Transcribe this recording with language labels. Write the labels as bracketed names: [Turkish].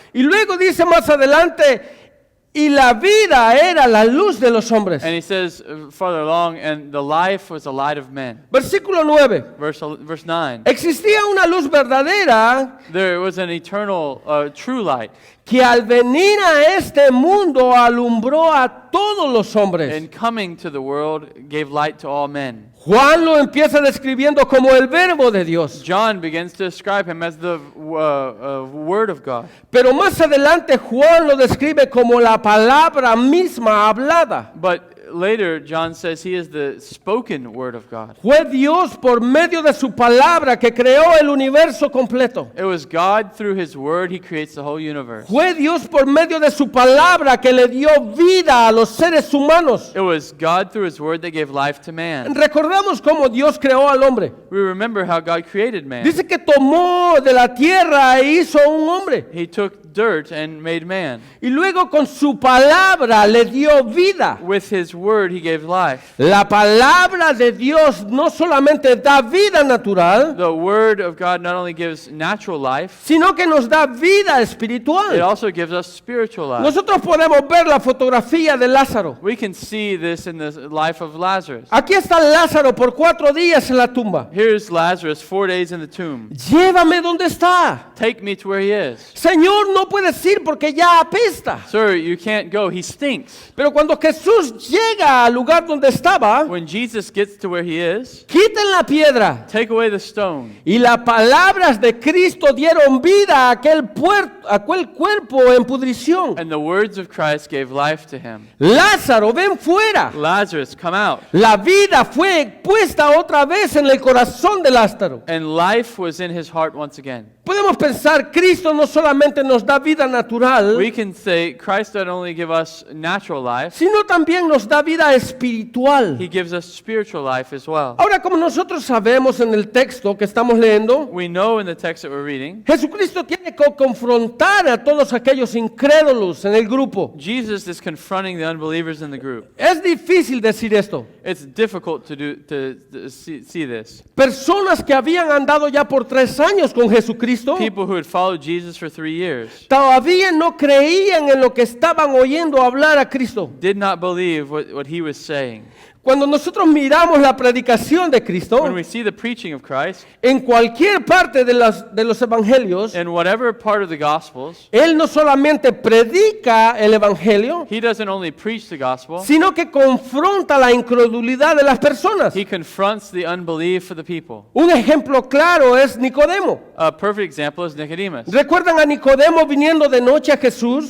[Spanish] Y luego dice más adelante, y la vida era la luz de los hombres. [English] And he says farther along, and the life was the light of men. [Spanish] Versículo 9, [English] Verse 9, [Spanish] existía una luz verdadera [English] there was an eternal, true light. [Spanish] que al venir a este mundo alumbró a todos los hombres. [English] And coming to the world gave light to all men. [Spanish] Juan lo empieza describiendo como el verbo de Dios. [English] John begins to describe him as the Word of God. [Spanish] Pero más adelante Juan lo describe como la palabra misma hablada. [English] But later, John says he is the spoken Word of God. [Spanish] Fue Dios por medio de su palabra que creó el universo completo. [English] It was God through His Word, He creates the whole universe. [Spanish] Fue Dios por medio de su palabra que le dio vida a los seres humanos. [English] It was God through His Word that gave life to man. [Spanish] Recordamos cómo Dios creó al hombre. [English] We remember how God created man. [Spanish] Dice que tomó de la tierra e hizo un hombre. [English] He took dirt and made man. [Spanish] Y luego con su palabra le dio vida. [English] With His Word, He gave life. [Spanish] La palabra de Dios no solamente da vida natural, [English] The Word of God not only gives natural life, [Spanish] sino que nos da vida [English] it [Spanish] espiritual. [English] also gives us spiritual life. [Spanish] Nosotros podemos ver la fotografía de Lázaro. [English] We can see this in the life of Lazarus. [Spanish] Aquí está Lázaro por 4 días en la tumba. [English] Here's Lazarus 4 days in the tomb. [Spanish] Llévame donde está. [English] Take me to where he is. [Spanish] Señor, no puedes ir porque ya apesta. [English] Sir, you can't go. He stinks. [Spanish] Pero cuando Jesús llega al lugar donde estaba, [English] When Jesus gets to where he is, [Spanish] quiten la piedra. [English] take away the stone. [Spanish] Y las palabras de Cristo dieron vida a aquel cuerpo en pudrición. [English] And the words of Christ gave life to him. [Spanish] Lázaro, ven fuera. [English] Lazarus, come out. [Spanish] La vida fue puesta otra vez en el corazón de Lázaro. [English] And life was in his heart once again. [Spanish] Podemos podemos pensar, Cristo no solamente nos da vida natural, [English] We can say Christ not only give us natural life, [Spanish] sino también nos da vida espiritual. [English] he gives us spiritual life as well. [Spanish] Ahora, como nosotros sabemos en el texto que estamos leyendo, [English] We know in the text that we're reading, [Spanish] Jesucristo tiene que confrontar a todos aquellos incrédulos en el grupo. [English] Jesus is confronting the unbelievers in the group. [Spanish] Es difícil decir esto. [English] It's difficult to see this. [Spanish] Personas que habían andado ya por 3 años con Jesucristo, [English] People who had followed Jesus for 3 years [Spanish] todavía no creían en lo que estaban oyendo hablar a Cristo. [English] did not believe what he was saying. [Spanish] Cuando nosotros miramos la predicación de Cristo, [English] When we see the preaching of Christ, [Spanish] en cualquier parte de los evangelios, [English] in whatever part of the Gospels, [Spanish] Él no solamente predica el evangelio, [English] he doesn't only preach the gospel, [Spanish] sino que confronta la incredulidad de las personas. [English] he confronts the unbelief of the people. [Spanish] Un ejemplo claro es Nicodemo. [English] A perfect example is Nicodemus. [Spanish] ¿Recuerdan a Nicodemo viniendo de noche a Jesús?